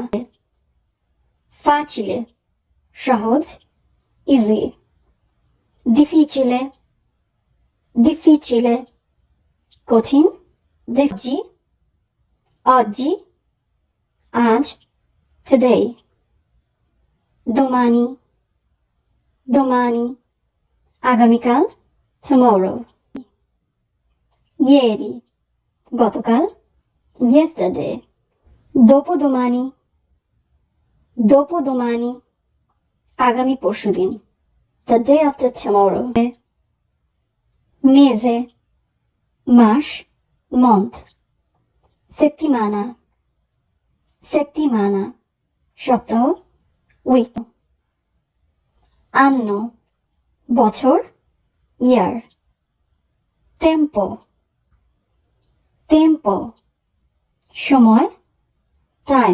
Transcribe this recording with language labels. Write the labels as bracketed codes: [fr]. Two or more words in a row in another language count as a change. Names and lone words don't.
[bn] ফাচিলে, সহজ, ইজি। [it] difficile, difficile, কঠিন। [bn] জি, oggi, আজ, [en] today। [it] domani, domani, আগামীকাল, tomorrow। ieri, গতকাল, yesterday। dopodomani, dopodomani, [bn] আগামী পরশুদিন, [en] the day after tomorrow। [it] mese, মাস, month। settimana, settimana, [bn] সপ্তাহ, উইক। [it] anno, বছর, ইয়ার। tempo, tempo, সময়, টাইম।